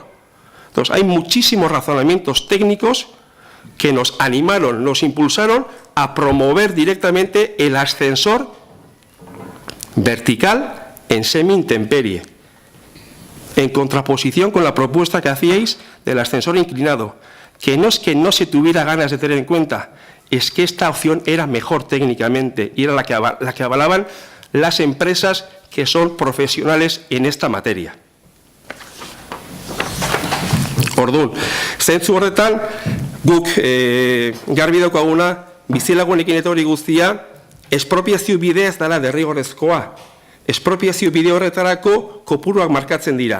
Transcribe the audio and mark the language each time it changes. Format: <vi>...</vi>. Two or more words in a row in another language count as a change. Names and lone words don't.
<es>Entonces hay muchísimos razonamientos técnicos que nos animaron, nos impulsaron a promover directamente el ascensor vertical en semi-intemperie, en contraposición con la propuesta que hacíais del ascensor inclinado, que no es que no se tuviera ganas de tener en cuenta, es que esta opción era mejor técnicamente y era la que avalaban las empresas que son profesionales en esta materia.</es> <eu>Orduan, zentzu horretan, guk garbi daukaguna, bizilagunekin eta hori guztia, espropiazio bidea ez dela derrigorrezkoa. Espropiazio bide horretarako kopuruak markatzen dira.</eu>